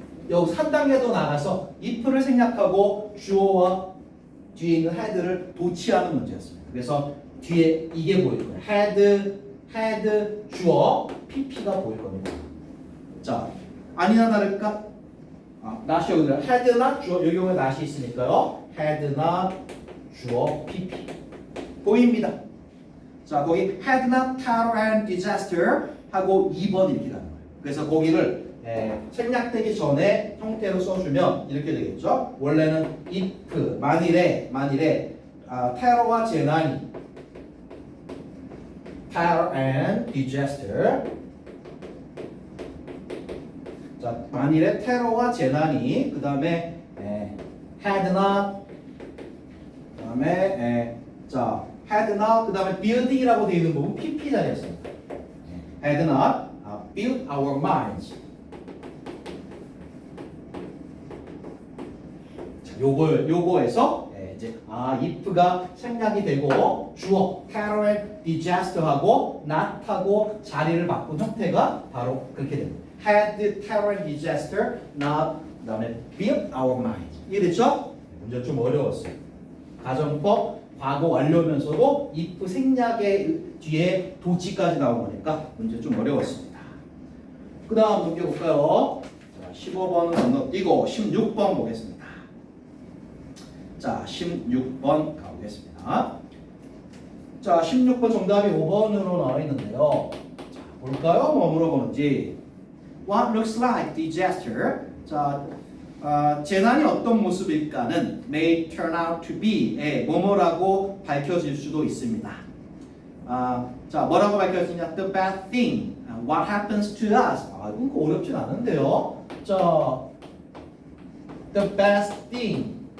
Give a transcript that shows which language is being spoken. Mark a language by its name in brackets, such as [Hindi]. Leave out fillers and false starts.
[Korean] 여기 3단계도 나가서 if를 생략하고 주어와 뒤에 있는 had를 도치하는 문제였습니다. 그래서 뒤에 이게 보일 거예요. had, 주어, pp가 보일 겁니다. 자, 아니나 다를까? not이 여기 들어요. had not 주어, 여기 보면 not이 있으니까요. had not 주어, pp 보입니다. 자, 거기 [English] had not terror and disaster [Korean] 하고 2번 이렇게 가는 거예요. 그래서 거기를 생략되기 전에 형태로 써주면 이렇게 되겠죠. 원래는 if 만일에 테러와 재난이 [English] terror and disaster. [Korean] 자, 만일에 테러와 재난이 그 다음에 had not 그 다음에 자 had not 그 다음에 build이라고 되어 있는 부분 PP 자리였습니다. [English] had not built our minds. [Korean] 자, 요거에서 이제 if가 생략이 되고 주어 [English] terror, disaster [Korean] 하고 not하고 자리를 바꾼 형태가 바로 그렇게 됩니다. [English] had terror, disaster, not [Korean] 그다음에 [English] built our minds. [Korean] 이해됐죠? 문제 좀 어려웠어요. 가정법 과거 완료면서도 if 생략의 뒤에 도치까지 나오니까 문제 좀 어려웠습니다. 그 다음 문제 볼까요? 자, 15번은 건너뛰고 16번 보겠습니다. 자, 16번 가보겠습니다. 자, 16번 정답이 5번으로 나와 있는데요. 자, 볼까요? 뭐 물어보는지. [English] What looks like disaster? [Korean] 자, 재난이 어떤 모습일까는 [English] may turn out to be [Korean] 뭐뭐라고 밝혀질 수도 있습니다. 자, 뭐라고 밝혀지냐? [English] The bad thing. What happens to us? [Korean] 이건 어렵진 않은데요. 자, [English] the best thing.